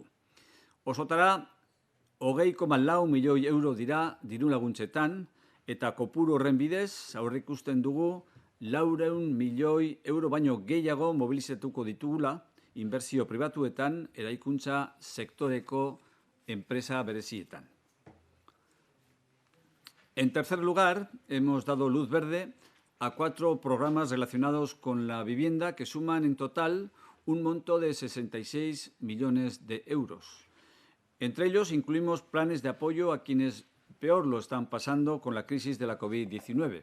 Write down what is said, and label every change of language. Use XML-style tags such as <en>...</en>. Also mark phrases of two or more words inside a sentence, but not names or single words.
<eu>Osotara, 20,4 milioi euro dira diru laguntzetan eta kopuru horren bidez aurreikusten dugu 400 milioi euro baino gehiago mobilizatuko ditugula inbertsio pribatuetan eraikuntza sektoreko enpresa berezietan.</eu> <es>En tercer lugar, hemos dado luz verde a 4 programas relacionados con la vivienda que suman en total un monto de 66 millones de euros. Entre ellos incluimos planes de apoyo a quienes peor lo están pasando con la crisis de la COVID-19.</es>